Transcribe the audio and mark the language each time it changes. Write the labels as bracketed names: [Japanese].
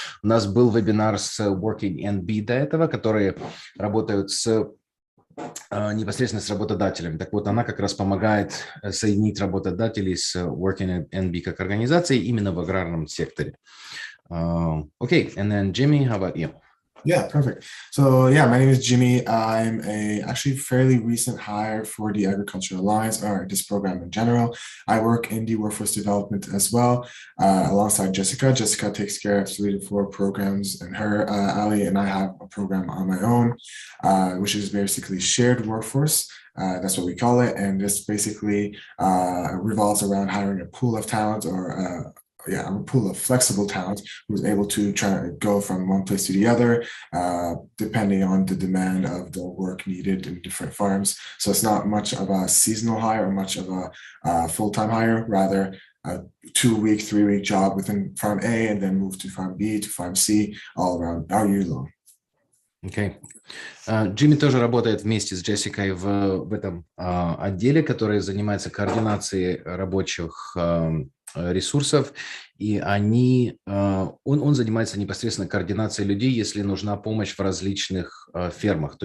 [Russian] У нас был вебинар с Working NB до этого, которые работают непосредственно с работодателем. Так вот, она как раз помогает соединить работодателей с Working NB как организацией именно в аграрном секторе. [English] Okay, and then Jimmy, how about you? Yeah, perfect. So yeah, my name is Jimmy. I'm actually fairly recent hire for the Agriculture Alliance, or this program in general. I work in the workforce development as well, alongside Jessica. Jessica takes care of 3 to 4 programs in her alley, and I have a program on my own, which is basically shared workforce. That's what we call it, and this basically revolves around hiring a pool of talent, or a pool of flexible talent who's able to try to go from one place to the other, depending on the demand of the work needed in different farms. So it's not much of a seasonal hire or much of a full-time hire, rather a 2-week, 3-week job within farm A and then move to farm B, to farm C, all around, all year long. Okay. [Russian] Джимми тоже работает вместе с Джессикой в этом отделе, который занимается координацией рабочих ресурсов, и он занимается непосредственно координацией людей, если нужна помощь в различных фермах.